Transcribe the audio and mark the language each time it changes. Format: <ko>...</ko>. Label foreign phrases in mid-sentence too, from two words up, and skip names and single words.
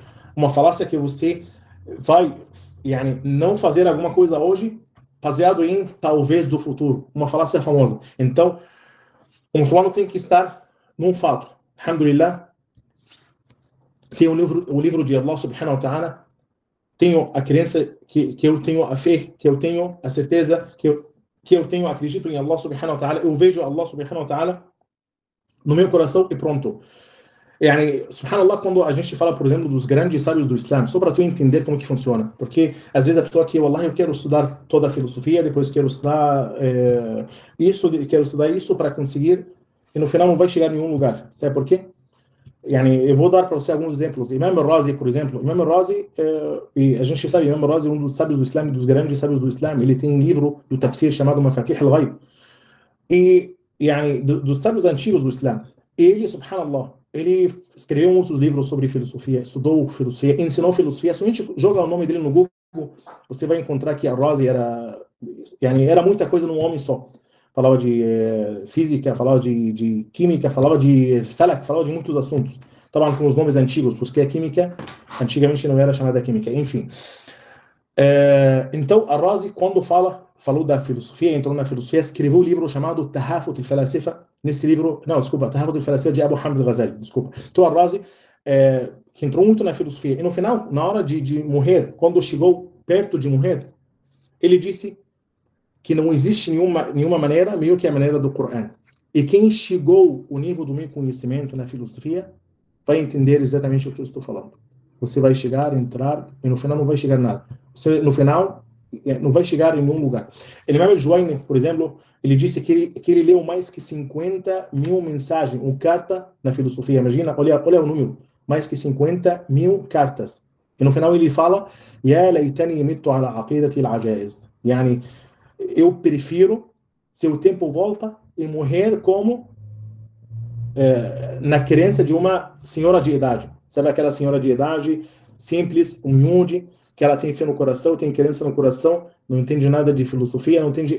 <pt>Uma falácia que você vai yani, não fazer alguma coisa hoje baseado em talvez do futuro. Uma falácia famosa. Então, o muçulmano tem que estar num fato. Alhamdulillah, tem o livro de</pt> <ar>الله سبحانه وتعالى,</ar> <pt>tenho a crença que eu tenho a fé, que eu tenho a certeza, que eu tenho, acredito em</pt> <ar>الله سبحانه وتعالى,</ar> <pt>eu vejo</pt> <ar>الله سبحانه وتعالى</ar> <pt>no meu coração e pronto. Yani, subhanallah, quando a gente fala, por exemplo, dos grandes sábios do Islã, só para tu entender como que funciona, porque às vezes a pessoa que, wallah, eu quero estudar toda a filosofia, depois quero estudar quero estudar isso para conseguir, e no final não vai chegar em nenhum lugar. Sabe por quê? Yani, eu vou dar para você alguns exemplos. Imam al-Razi, por exemplo. Imam al-Razi, e a gente sabe, Imam al-Razi é um dos sábios do Islã, dos grandes sábios do Islã. Ele tem um livro do tafsir chamado Mafatih al-Ghaib. E, yani, dos sábios antigos do Islã. Ele, subhanallah, ele escreveu muitos livros sobre filosofia, estudou filosofia, ensinou filosofia. Se a gente joga o nome dele no Google, você vai encontrar que al-Razi era muita coisa num homem só. Falava de física, falava de química, falava de falak, falava de muitos assuntos. Estavam com os nomes antigos, porque a química antigamente não era chamada química. Enfim. Então, al-Razi, quando falou da filosofia, entrou na filosofia, escreveu um livro chamado Tahafut al-Falasifa. Nesse livro, não, desculpa, Tahafut al-Falasifa de Abu Hamid al-Ghazali, desculpa. Então, al-Razi, que entrou muito na filosofia, e no final, na hora de morrer, quando chegou perto de morrer, ele disse que não existe nenhuma maneira melhor que a maneira do Corão. E quem chegou ao nível do meu conhecimento na filosofia vai entender exatamente o que eu estou falando. Você vai chegar, entrar, e no final não vai chegar nada. Você, no final, não vai chegar em nenhum lugar. Imam al-Juwayni, por exemplo, ele disse que ele leu mais que 50 mil mensagens, ou carta na filosofia. Imagina, olha o número. Mais que 50 mil cartas. E no final ele fala,</pt> <ar>يا ليتني مت على عقيدة العجائز.</ar> <pt>Yani, eu prefiro, se o tempo volta, e morrer como na crença de uma senhora de idade. Sabe aquela senhora de idade, simples, humilde, que ela tem fé no coração, tem crença no coração, não entende nada de filosofia, não entende.</pt>